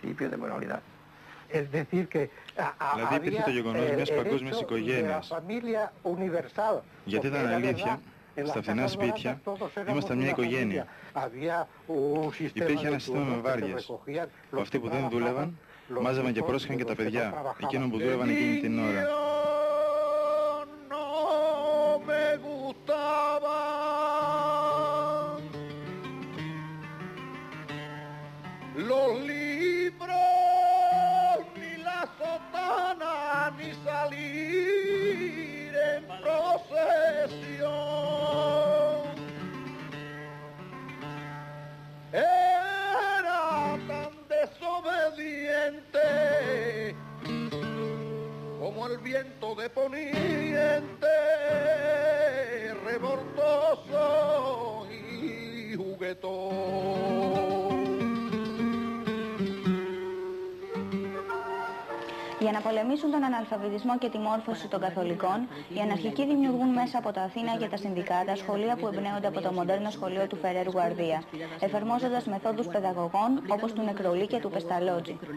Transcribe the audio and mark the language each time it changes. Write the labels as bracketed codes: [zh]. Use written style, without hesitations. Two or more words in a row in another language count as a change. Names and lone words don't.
[el] Δηλαδή υπήρχε το γεγονός μιας παγκόσμιας οικογένειας. Γιατί ήταν αλήθεια, στα φθηνά σπίτια ήμασταν μια οικογένεια. Υπήρχε ένα σύστημα με βάρδιες, που αυτοί που δεν δούλευαν μάζευαν και πρόσεχαν και τα παιδιά, εκείνων που δούλευαν εκείνη την ώρα. [es] Ni salir en procesión. Era tan desobediente como el viento de poniente, revoltoso y juguetón. [el] Για να πολεμήσουν τον αναλφαβητισμό και τη μόρφωση των καθολικών, οι αναρχικοί δημιουργούν μέσα από τα Αθήνα και τα συνδικάτα σχολεία που εμπνέονται από το μοντέρνο σχολείο του Φερέρ Γουαρδία, εφαρμόζοντας μεθόδους παιδαγωγών όπως του Νεκρολί και του Πεσταλότζη.